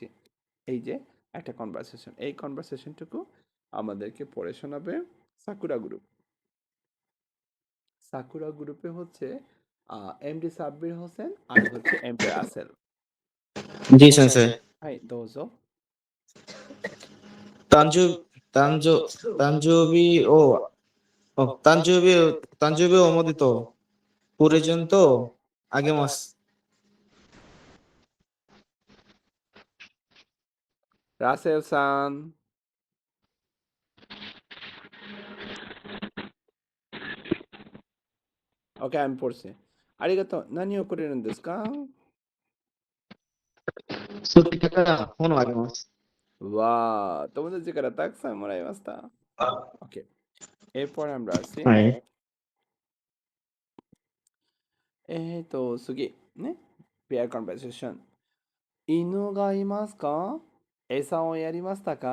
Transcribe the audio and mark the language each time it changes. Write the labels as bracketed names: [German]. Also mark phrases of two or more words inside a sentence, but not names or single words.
[Bangla] এই যে একটা কনভারসেশন, এই কনভারসেশনটুকু আমাদেরকে পড়ে শোনাবে সাকুরা গ্রুপ। সাকুরা গ্রুপে হচ্ছে এমডি সাব্বির হোসেন আর হচ্ছে এমডি রাসেল। জি সেন্সেই। [Japanese] はい、どうぞ. 誕生、誕生、誕生日を、誕生日をおめでとう。プレゼントをあげます。 রাসেল সান। [Bangla] ওকে, আমি পড়ছি। [Japanese] ありがとう、何をくれるんですか? 好きだから本をあげます。わあ、友達からたくさんもらいました. [Bangla] ওকে, এরপর আমরা আসি [Japanese] はい。次ね, [English] pair conversation. [Japanese] 犬がいますか？餌をやりましたか?